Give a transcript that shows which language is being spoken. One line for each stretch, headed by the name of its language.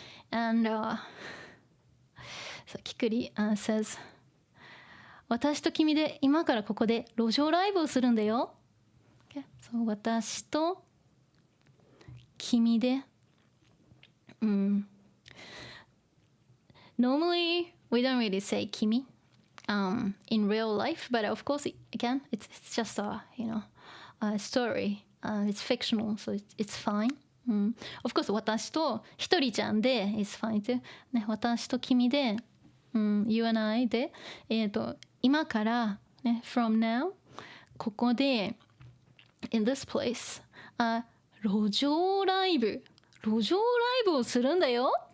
English: And so Kikuri says,
Japanese: 私と君で今からここで路上ライブをするんだよ。
English: Okay. So
Japanese: 私と君で、
English: Normally, we don't really say 君 in real life, but of course, again, it's just a story. It's fictional, so it's fine. Of course,
Japanese: 私とひとりちゃんで
English: is fine too.
Japanese: ね、私と君で、
English: you and I
Japanese: で、今から、ね、
English: from now
Japanese: ここで
English: in this place、
Japanese: 路上ライブをするんだよ。